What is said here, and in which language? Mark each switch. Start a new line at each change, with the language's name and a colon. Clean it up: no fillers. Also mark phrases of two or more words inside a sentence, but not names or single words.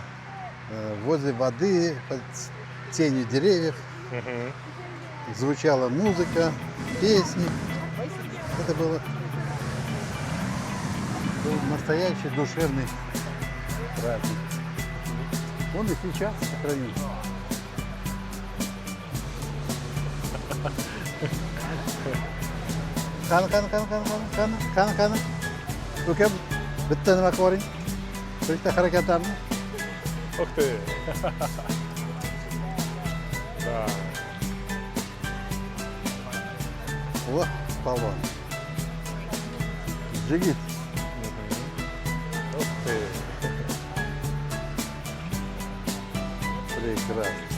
Russian: возле воды, под тенью деревьев. Мгм. Звучала музыка, песни. Это был настоящий душевный праздник. Он и сейчас сохранился.
Uzbek: Qani. Ukam, bitta nima qilib yuboring. Bitta harakatlarni.
Russian: Ух ты! Да. О, полон.
Uzbek: Жигит.
Russian: Ух ты! Прекрасно.